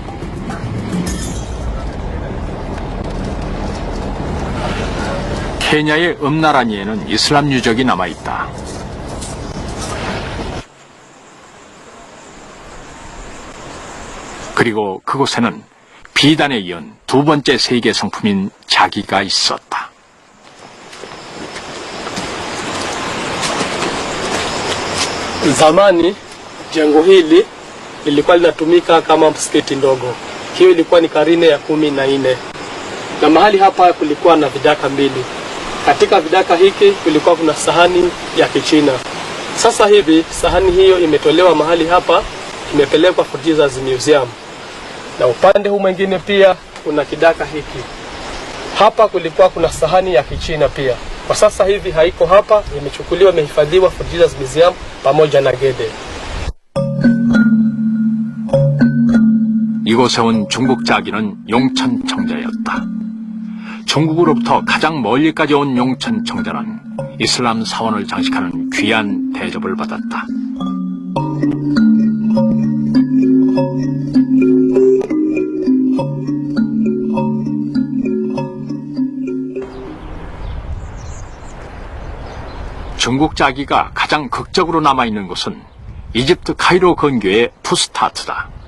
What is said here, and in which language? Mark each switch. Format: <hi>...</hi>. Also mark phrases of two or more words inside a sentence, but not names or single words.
<ko>케냐의 음나라니에는 이슬람 유적이 남아있다. 그리고 그곳에는 비단에 이은 두 번째 세계 성품인 자기가 있었다.</ko> <sw>Zamani jengo hili lilikuwa linatumika kama msikiti ndogo. Hiyo ilikuwa ni karne ya 14. Na mahali hapa kulikuwa na vidaka mbili. Katika vidaka hiki kulikuwa kuna sahani ya Kichina. Sasa hivi sahani hiyo imetolewa mahali hapa, imepelekwa Fort Jesus Museum. Na upande huu mwingine pia kuna kidaka hiki. Hapa kulikuwa kuna sahani ya Kichina pia. Kwa sasa hivi haiko hapa, imechukuliwa, imehifadhiwa Fort Jesus Museum pamoja na Gede.</sw> <ko>이곳에 온 중국 자기는 용천 청자였다. 중국으로부터 가장 멀리까지 온 용천 청자는 이슬람 사원을 장식하는 귀한 대접을 받았다. 중국 자기가 가장 극적으로 남아있는 곳은 이집트 카이로 근교의 푸스타트다.</ko>